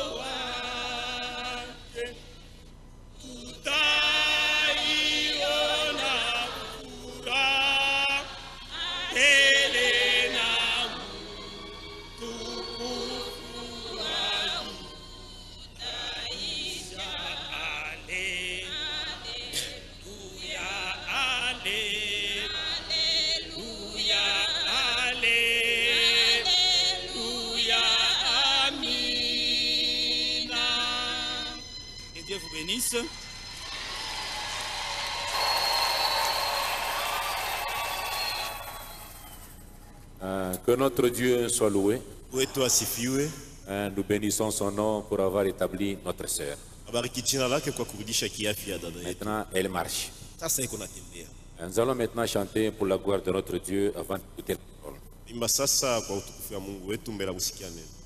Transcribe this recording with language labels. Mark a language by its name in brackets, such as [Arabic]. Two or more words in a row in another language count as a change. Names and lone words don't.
[Swahili] wake, tutaiona furaha tele na utukufu wake utaisha. Haleluya, haleluya, haleluya, amina. [French] Et Dieu vous bénisse. Que notre Dieu soit loué. [Swahili] Wetu asifiwe. [French] Nous bénissons son nom pour avoir établi notre sœur. [Swahili] Abariki jina lake kwa kurudisha kiafya dada yetu. [French] Maintenant, elle marche. [Swahili] Sasa iko natembea. [French] Nous allons maintenant chanter pour la gloire de notre Dieu avant d'écouter la parole. [Swahili] Imba sasa kwa utukufu wa Mungu wetu mbele ya kusikia neno.